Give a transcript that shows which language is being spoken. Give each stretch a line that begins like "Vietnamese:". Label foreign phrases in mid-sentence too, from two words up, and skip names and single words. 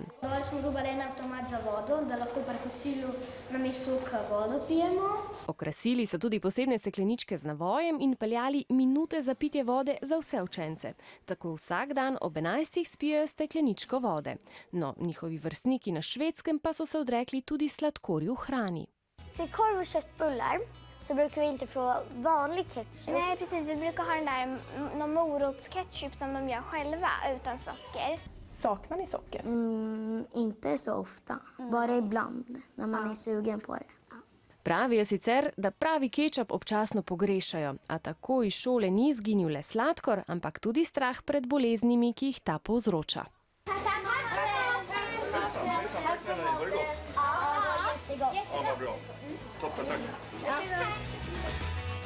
Slovenian: Dol smo dobili en avtomat za vodo, da lahko pri kosilu namesto soka vodo pijemo. Okrasili so tudi posebne stekleničke z navojem in peljali minute za pitje vode za vse učence. Tako vsak dan ob 11 spijejo stekleničko vode. No, njihovi vrstniki na Švedskem pa so se odrekli tudi sladkorju v hrani.
Swedish: Till korv och köttbullar så brukar vi inte få vanlig ketchup. Nej, precis. Vi brukar ha den där någon morotsketchup som de gör själva utan socker. Saknar ni socker? Inte så ofta, bara ibland när man är sugen på det.
Slovenian: Pravijo sicer, da pravi kečap občasno pogrešajo, a tako iz šole ni izginil le sladkor, ampak tudi strah pred boleznimi, ki jih ta povzroča.
Swedish: Ja, vad bra. Toppen, tack.